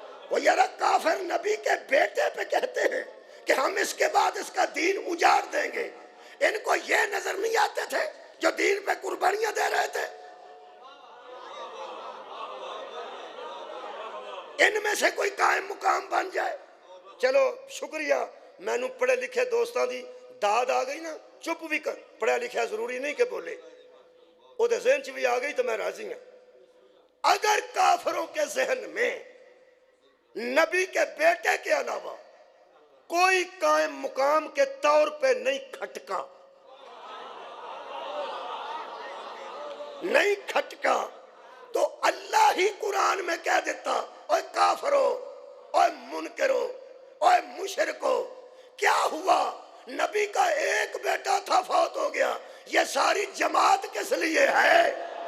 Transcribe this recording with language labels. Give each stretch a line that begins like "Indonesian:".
Urdu: وہ یار کافر نبی کے بیٹے پہ کہتے ہیں کہ ہم اس کے بعد اس کا دین اجاڑ دیں گے. ان کو یہ نظر نہیں آتے تھے جو دین پہ قربانیاں دے رہے تھے؟ ان میں سے کوئی قائم مقام بن جائے.
Punjabi: چلو شکریہ، میں نو پڑھے لکھے دوستاں دی داد آ گئی نا، چپ بھی کر. پڑھا لکھا ضروری نہیں کہ بولے، وہ دے ذہن چ بھی آ گئی تو میں راضی ہوں.
Urdu: اگر کافروں کے ذہن میں نبی کے بیٹے کے علاوہ کوئی قائم مقام کے طور پہ نہیں کھٹکا تو اللہ ہی قرآن میں کہہ دیتا، اوے کافرو، اوے منکرو، اوے مشرکو، کیا ہوا؟ نبی کا ایک بیٹا تھا فوت ہو گیا، یہ ساری جماعت کس لیے ہے؟